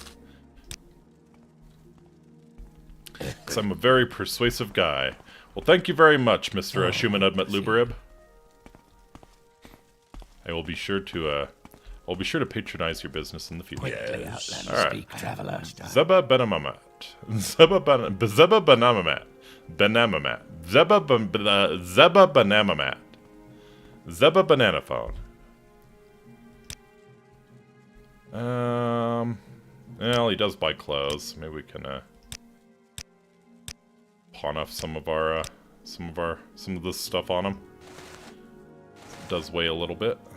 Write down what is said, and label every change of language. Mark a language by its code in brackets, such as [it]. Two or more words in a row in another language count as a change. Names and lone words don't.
[en] Because I'm a very persuasive guy. Well, thank you very much, Mr. Ashumanud Matlubarib. I will be sure to, I'll be sure to patronize your business in the future. Quickly, Outlander. All right. Speak, traveler. Zeba Benamamat. Zeba Benamamat. Benamamat. Zeba Benamamat. Zeba Bananaphone. Well, he does buy clothes. Maybe we can, pawn off some of this stuff on him. It does weigh a little bit.